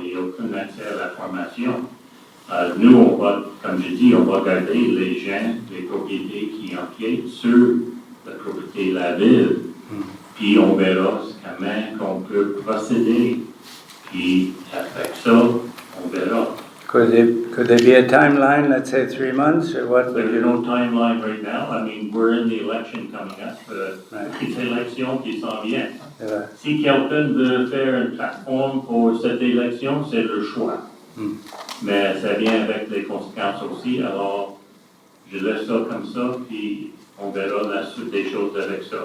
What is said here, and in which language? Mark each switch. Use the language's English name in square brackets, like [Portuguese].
[French] Il n'y a aucun accès à la formation. Nous, on va, comme je dis, on va regarder les gens, les propriétés qui empiètent sur la propriété de la ville, puis on verra comment on peut procéder, puis avec ça, on verra. [English] Could there be a timeline, let's say 3 months, or what? There's no timeline right now. I mean, we're in the election coming up, [French] petite élection qui s'en vient. Si quelqu'un veut faire une plateforme pour cette élection, c'est le choix. Mais ça vient avec des conséquences aussi, alors je laisse ça comme ça, puis on verra la suite des choses avec ça.